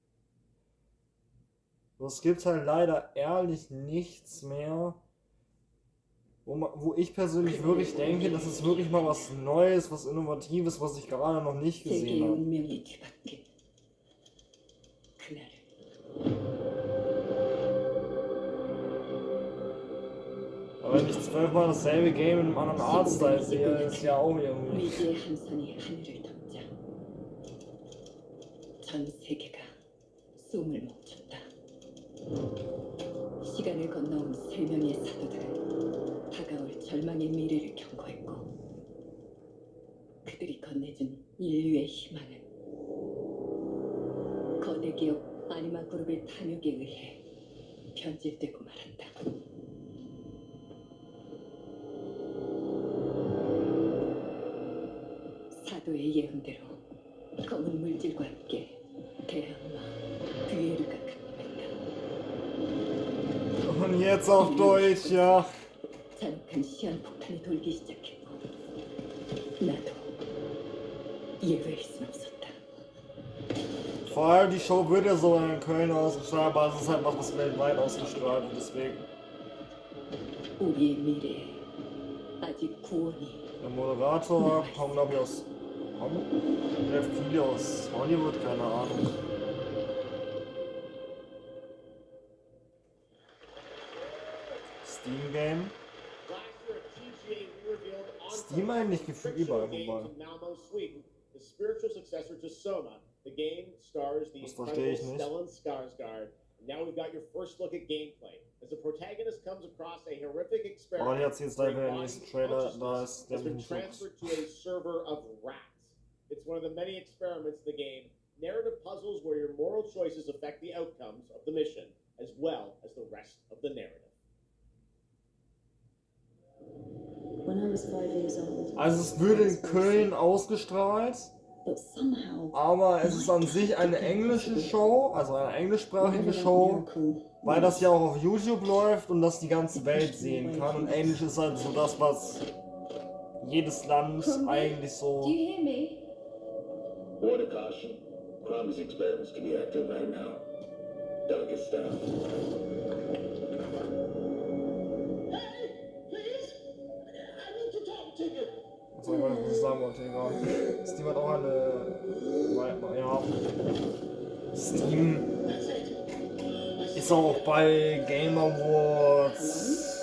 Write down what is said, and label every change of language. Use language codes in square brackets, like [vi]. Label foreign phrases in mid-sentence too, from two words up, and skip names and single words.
[de] Es gibt halt leider ehrlich nichts mehr, wo ich persönlich wirklich denke, das ist wirklich mal was Neues, was Innovatives, was ich gerade noch nicht gesehen habe. Aber wenn ich 12-mal dasselbe Game in einem anderen Artstyle sehe, ist ja auch irgendwie. [ko] 시간을 건너온 세 명의 사도들은 다가올 절망의 미래를 경고했고 그들이 건네준 인류의 희망은 거대 기업 아니마 그룹의 탐욕에 의해 변질되고 말았다. 사도의 예언대로 검은 물질과 함께 대항마 뷰에르가 [de] Und jetzt auf Deutsch, ja. [ko] 잔혹한 시한폭탄이 돌기 시작했고 나도 예외일 순 없었다. [de] Vor allem die Show wird ja so in Köln ausgestrahlt, aber es ist halt was weltweit ausgestrahlt wird, deswegen. [ko] 우리의 미래에 아직 구원이. [de] Der Moderator kommt glaube ich aus der viele aus Hollywood, keine Ahnung. Steam Game. Steam eigentlich gefühlt überall vorbei. [en] The spiritual successor to Soma. The game stars the incredible Stellan Skarsgård. Now we've got your first look at gameplay. As the protagonist comes across a horrific experiment, [de] jetzt jetzt leider der nächste Trailer, da ist der [en] has been transferred to a server of rats. It's one of the many experiments in the game. Narrative puzzles where your moral choices affect the outcomes of the mission, as well as the rest of the narrative. When I was 5 years old, [de] Also es wird in Köln ausgestrahlt, aber es ist an sich eine englische Show, also eine englischsprachige Show, weil das ja auch auf YouTube läuft und das die ganze Welt sehen kann. Und Englisch ist halt so das, was jedes Land eigentlich so... [en] Word of caution. Crombie's experiments can be active right now. Delicate stuff. [de] Was soll ich mal was ich sagen wollte, egal. Steam hat auch eine... Ja... Steam ist auch bei Game Awards...